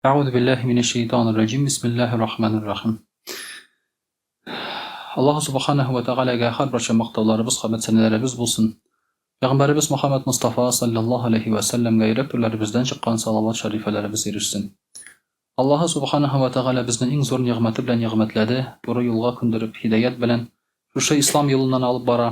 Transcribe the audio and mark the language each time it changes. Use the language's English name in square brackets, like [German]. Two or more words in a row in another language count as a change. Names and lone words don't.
[Arabic] أعوذ بالله من الشيطان الرجيم. بسم الله الرحمن الرحيم. الله سبحانه و [Tatar] тағалаға һәрбір мақтауларыбыз, хөрмәт сәнәләребез булсын. Пәйғамбәребез Мөхәммәд Мустафа [Arabic] صلى الله عليه و [Tatar] саллямга йөрәк түрләребездән чыккан салават шарифаларыбыз ирешсен. [Arabic] الله سبحانه و تعالى [Tatar] безне иң зур ниғмәте белән ниғмәтләде, туры юлга күндереп, хидаят белән шушы ислам юлыннан алып бара.